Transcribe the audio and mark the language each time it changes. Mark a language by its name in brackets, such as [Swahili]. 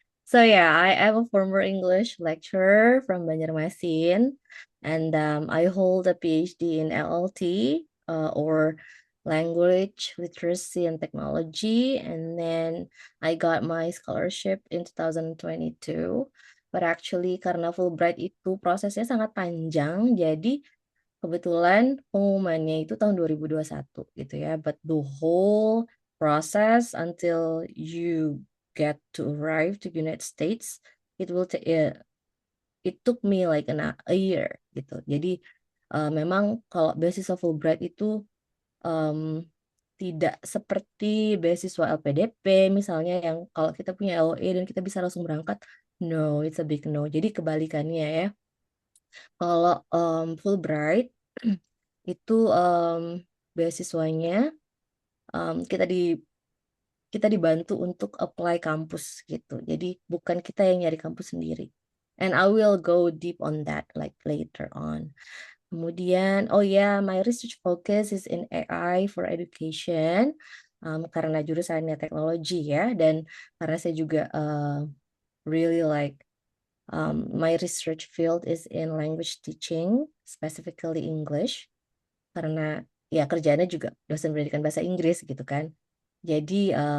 [English] So yeah, I am a former English lecturer from Banjarmasin, and I hold a PhD in LLT or Language, Literacy, and Technology. And then I got my scholarship in 2022. But actually [Indonesian] karena Fulbright itu prosesnya sangat panjang, jadi kebetulan pengumumannya itu tahun 2021 gitu ya. [English] But the whole process until you get to arrive to United States, it will it took me like a year gitu. [Indonesian] Jadi memang kalau beasiswa Fulbright itu um, tidak seperti beasiswa LPDP misalnya yang kalau kita punya LOE dan kita bisa langsung berangkat. [English] No, it's a big no. [Indonesian] Jadi kebalikannya ya. Kalau Fulbright itu beasiswanya kita kita dibantu untuk apply kampus gitu. Jadi bukan kita yang nyari kampus sendiri. [English] And I will go deep on that like later on. [Indonesian] Kemudian, oh ya, [English] my research focus is in AI for education [Indonesian] karena jurusannya teknologi ya, dan karena saya juga [English] really like my research field is in language teaching, specifically English, [Indonesian] karena ya kerjanya juga dosen pendidikan bahasa Inggris gitu kan. Jadi